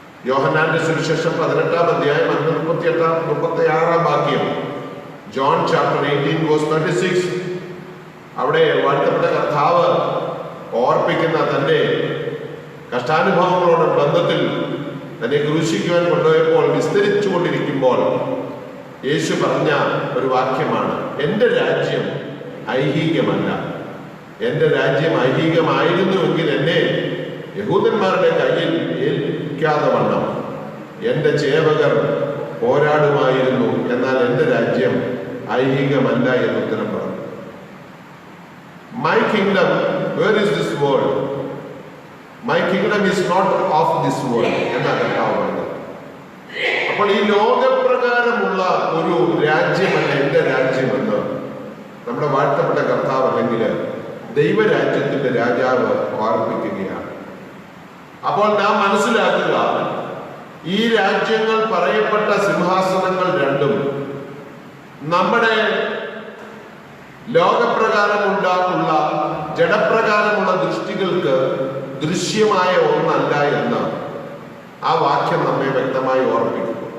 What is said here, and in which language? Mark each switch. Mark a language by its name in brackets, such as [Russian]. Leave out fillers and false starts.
[Malayalam] യോഹന്നാന്റെ സുവിശേഷം 18-ാം അധ്യായം 38-36 വാക്യം, ജോൺ ചാപ്റ്റർ 18:36, അവിടെ വാഴ്ത്തപ്പെട്ട കർത്താവ് ഓർപ്പിക്കുന്ന തന്റെ കഷ്ടാനുഭവങ്ങളോട് ബന്ധത്തിൽ തന്നെ ക്രൂശിക്കുവാൻ കൊണ്ടുപോയപ്പോൾ വിസ്തരിച്ചു കൊണ്ടിരിക്കുമ്പോൾ യേശു പറഞ്ഞ ഒരു വാക്യമാണ്: എൻ്റെ രാജ്യം ഐഹികമല്ല. എൻ്റെ രാജ്യം ഐഹികമായിരുന്നുവെങ്കിൽ എന്നെ യഹൂദന്മാരുടെ കയ്യിൽ ഏൽപ്പിക്കാതെ വണ്ണം എൻ്റെ ചേവകർ പോരാടുമായിരുന്നു. എന്നാൽ എൻ്റെ രാജ്യം ഐഹികമല്ല എന്ന് ഉത്തരം പറഞ്ഞു. [English] My kingdom, where is this world? My kingdom is not of this world [Malayalam] എന്നാണ് കർത്താവ് പറഞ്ഞത്. അപ്പോൾ ഈ ലോകപ്രകാരമുള്ള ഒരു രാജ്യമല്ല എൻ്റെ രാജ്യമെന്ന് നമ്മുടെ വാഴ്ത്തപ്പെട്ട കർത്താവ് അല്ലെങ്കിൽ ദൈവരാജ്യത്തിന്റെ രാജാവ് ഓർപ്പിക്കുകയാണ്. അപ്പോൾ നാം മനസ്സിലാക്കുക, ഈ രാജ്യങ്ങൾ പറയപ്പെട്ട സിംഹാസനങ്ങൾ രണ്ടും നമ്മുടെ ലോകപ്രകാരമുള്ള ജഡപ്രകാരമുള്ള ദൃഷ്ടികൾക്ക് ദൃശ്യമായ ഒന്നല്ല എന്ന് ആ വാക്യം നമ്മെ വ്യക്തമായി ഓർപ്പിക്കുന്നു.